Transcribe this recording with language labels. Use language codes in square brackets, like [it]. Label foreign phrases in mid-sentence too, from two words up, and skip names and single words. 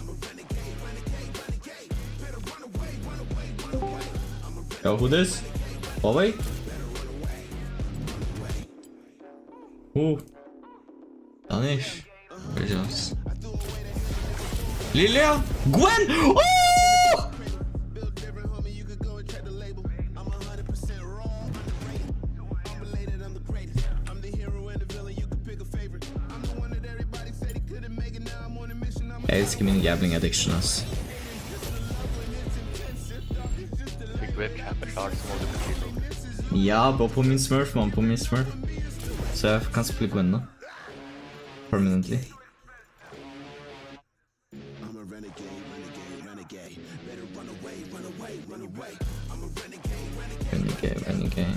[en] Yo, who this? Huawei? Who? Danish. Gracious. Lilia! Gwen! Oh! [da] Jeg elsker min [en] gambling addiction, [da] ass. Ja, bare på min smurf, man, på min smurf. Så jeg kan spille Gwen nå. [en] Permanently. Renegade.